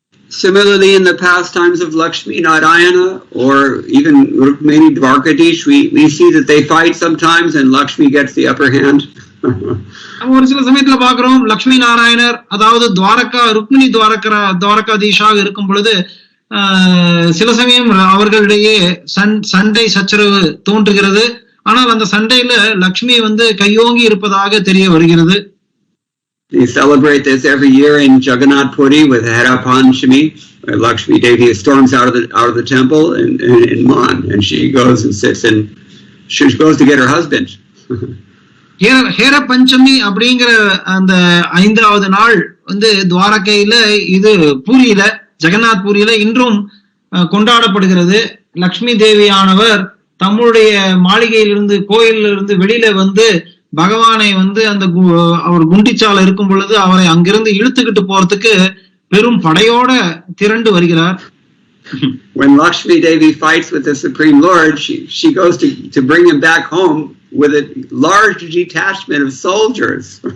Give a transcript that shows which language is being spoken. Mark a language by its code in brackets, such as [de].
[en] Similarly, in the pastimes of Lakshmi Narayana or even maybe Dwarkadish, we see that they fight sometimes and Lakshmi gets the upper hand. [ta] ஒரு சில சமயத்துல பார்க்கிறோம், லட்சுமி நாராயணர் அதாவது ருக்மிணி துவாரகாதீஷாக இருக்கும் பொழுது சில சமயம் அவர்களிடையே சண்டை சச்சரவு தோன்றுகிறது. ஆனால் அந்த சண்டையில லக்ஷ்மி கையோங்கி இருப்பதாக தெரிய வருகிறது. [en] We celebrate this every year in Jagannath Puri with Hera Panchami. Lakshmi Devi storms out of the temple in Man, and she goes and sits and she goes to get her husband. [ta] ஹேர பஞ்சமி அப்படிங்கிற அந்த 5வது நாள் துவாரகையில, இது பூரியில, ஜெகநாத் பூரியில இன்றும் கொண்டாடப்படுகிறது. லக்ஷ்மி தேவியானவர் தம்முடைய மாளிகையிலிருந்து, கோயிலிருந்து வெளியில பகவானை வந்து அந்த அவர் குண்டிச்சால இருக்கும் பொழுது அவரை அங்கிருந்து இழுத்துக்கிட்டு போறதுக்கு பெரும் படையோட திரண்டு வருகிறார். [en] When Lakshmi Devi fights with the Supreme Lord, she goes to bring him back home with a large detachment of soldiers.